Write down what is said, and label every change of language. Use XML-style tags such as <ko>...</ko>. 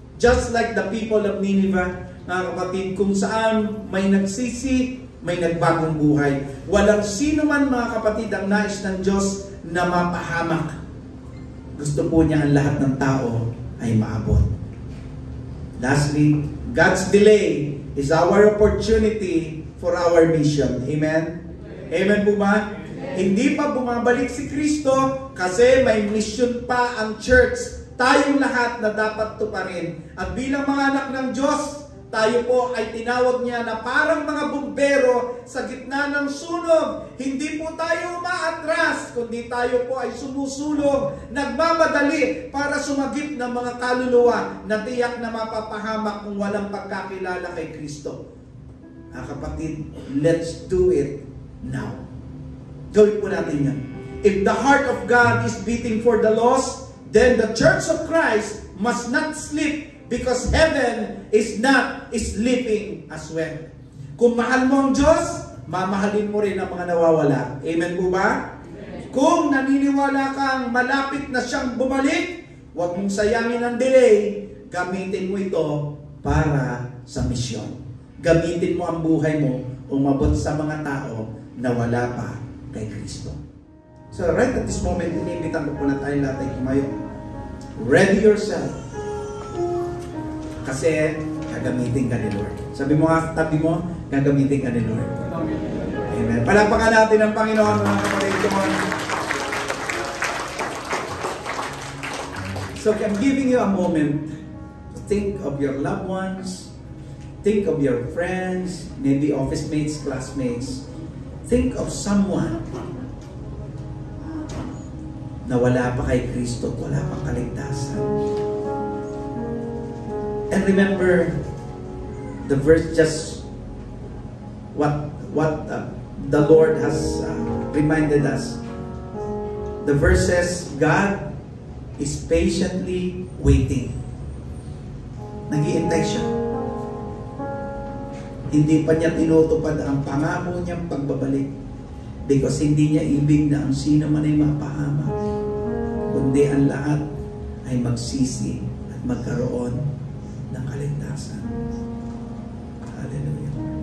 <en>Just like the people of Nineveh,</en> <tl>mga kapatid, kung saan may nagsisi, may nagbagong buhay. Walang sino man, mga kapatid, ang nais ng Diyos na mapahamak. Gusto po niya ang lahat ng tao ay maabot.</tl> <en>Lastly, God's delay is our opportunity for our mission.</en> <tl>Amen? Amen po ba? Hindi pa bumabalik si Kristo kasi may mission pa ang church. Tayong lahat na dapat tuparin. At bilang mga anak ng Diyos, tayo po ay tinawag niya na parang mga bumbero sa gitna ng sunog. Hindi po tayo umaatras, kundi tayo po ay sumusulong, nagmamadali para sumagip ng mga kaluluwa na tiyak na mapapahamak kung walang pagkakilala kay Kristo. Kapatid,</tl> <en>let's do it now.</en> <tl>Gawin po natin yan.</tl> <en>If the heart of God is beating for the lost, then the Church of Christ must not sleep because heaven is not sleeping as well.</en> <tl>Kung mahal mo ang Diyos, mamahalin mo rin ang mga nawawala. Amen po ba? Amen. Kung naniniwala kang malapit na siyang bumalik, huwag mong sayangin ang delay. Gamitin mo ito para sa misyon. Gamitin mo ang buhay mo umabot sa mga tao na wala pa kay Kristo.</tl> <en>So right at this moment,</en> <tl>iniimbitan ko po na tayo lahat ay kumayo.</tl> <en>Ready yourself.</en> <tl>Kasi gagamitin ka ni Lord. Sabi mo nga, tabi mo, gagamitin ka ni Lord. Amen. Palakpakan natin ang Panginoon, mga kapatid.</tl> <en>So I'm giving you a moment to think of your loved ones, think of your friends, maybe office mates, classmates. Think of someone</en> <tl>na wala pa kay Kristo, wala pang kaligtasan.</tl> <en>And remember the verse, just what the Lord has reminded us. The verse says, God is patiently waiting.</en> <tl>Nag-iintay siya. Hindi pa niya tinutupad ang pangako niyang pagbabalik. Because hindi niya ibig na ang sino man ay mapahamak, kundi ang lahat ay magsisi at magkaroon ng kaligtasan. Hallelujah.</tl>